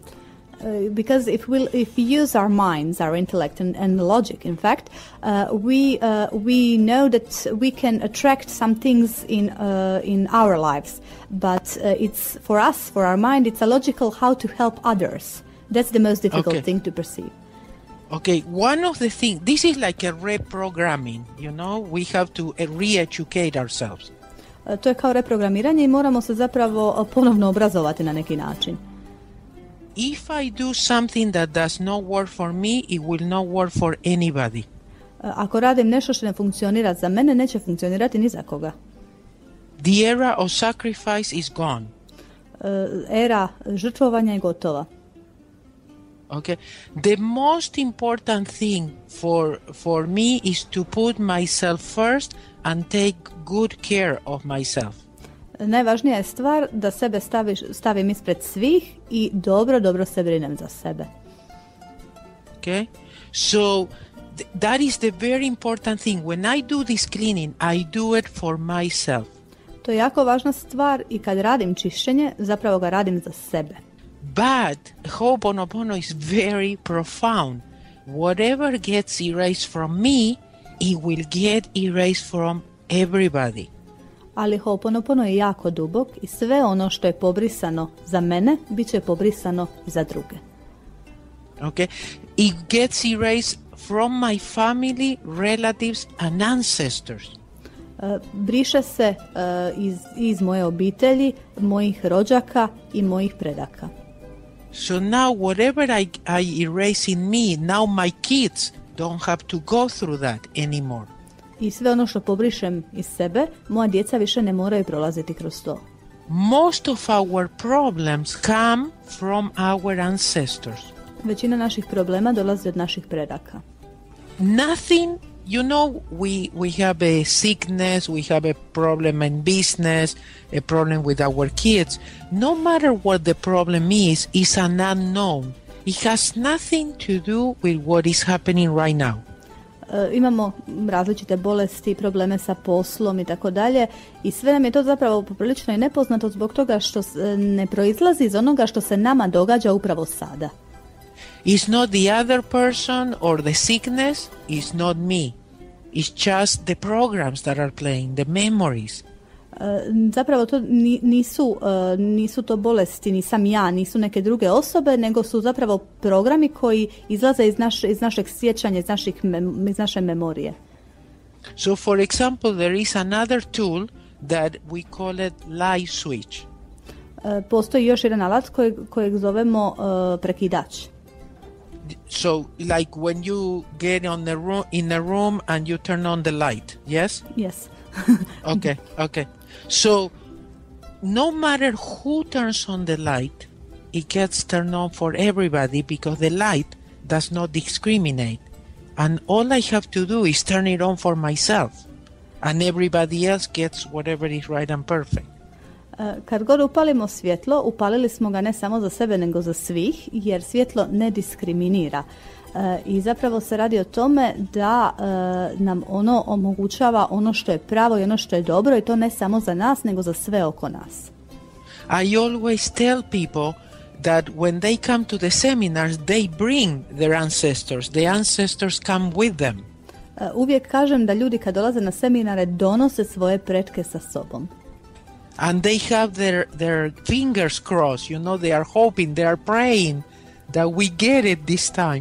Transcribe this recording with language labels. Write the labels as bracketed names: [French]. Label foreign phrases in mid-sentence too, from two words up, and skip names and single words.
[English] Because if we use our minds, our intellect and logic, in fact, we know that we can attract some things in our lives. But it's for us, for our mind, it's illogical how to help others. That's the most difficult thing to perceive. Okay, one of the things, this is like a reprogramming, we have to re-educate ourselves. [Croatian] To je kao reprogramiranje i moramo se zapravo ponovno obrazovati na neki način. [English] If I do something that does not work for me, it will not work for anybody. [Croatian] Ako radim nešto što ne funkcionira za mene, neće funkcionirati ni za koga. [English] The era of sacrifice is gone. [Croatian] Era žrtvovanja je gotova. [English] Okay, the most important thing for me is to put myself first and take good care of myself. [Croatian] Najvažnija je stvar da sebe stavim ispred svih i dobro se brinem za sebe. [English] Okay, so that is the very important thing. When I do this cleaning, I do it for myself. [Croatian] To je jako važna stvar i kad radim čišćenje, zapravo ga radim za sebe. [English] But Ho'oponopono is very profound. Whatever gets erased from me, it will get erased from everybody. [Croatian] Ali Ho'oponopono je jako dubok i sve ono što je pobrisano za mene, bit će pobrisano i za druge. [English] Okay? It gets erased from my family, relatives and ancestors. [Croatian] Briše se iz moje obitelji, mojih rođaka i mojih predaka. [English] So now whatever I erase in me, now my kids don't have to go through that anymore. [Croatian] I sve ono što pobrišem iz sebe, moja djeca više ne moraju prolaziti kroz to. [English] Most of our problems come from our ancestors. [Croatian] Većina naših problema dolazi od naših predaka. [English] Nothing, you know, we have a sickness, we have a problem in business, a problem with our kids. No matter what the problem is an unknown. It has nothing to do with what is happening right now. [Croatian] Imamo različite bolesti, probleme sa poslom i tako dalje i sve nam je to zapravo poprilično i nepoznato zbog toga što ne proizlazi iz onoga što se nama događa upravo sada. [English] It's not the other person or the sickness, it's not me. It's just the programs that are playing, the memories. [Croatian] Zapravo to nisu to bolesti, nisam ja, nisu neke druge osobe, nego su zapravo programi koji izlaze iz našeg sjećanja, iz naše memorije. [English] So for example, there is another tool that we call it light switch. [Croatian] Postoji još jedan alat kojeg zovemo prekidač. [English] So like when you get in a room and you turn on the light, yes? Yes. Okay. So no matter who turns on the light, it gets turned on for everybody because the light does not discriminate. And all I have to do is turn it on for myself. And everybody else gets whatever is right and perfect. [Croatian] Kad god upalimo svjetlo, upalili smo ga ne samo za sebe nego za svih, jer svjetlo ne diskriminira. I zapravo se radi o tome da nam ono omogućava ono što je pravo i ono što je dobro i to ne samo za nas nego za sve oko nas. [English] I always tell people that when they come to the seminars, they bring their ancestors. The ancestors come with them. [Croatian] Uvijek kažem da ljudi kad dolaze na seminare donose svoje pretke sa sobom. [English] And they have their fingers crossed, you know, they are hoping, they are praying that we get it this time.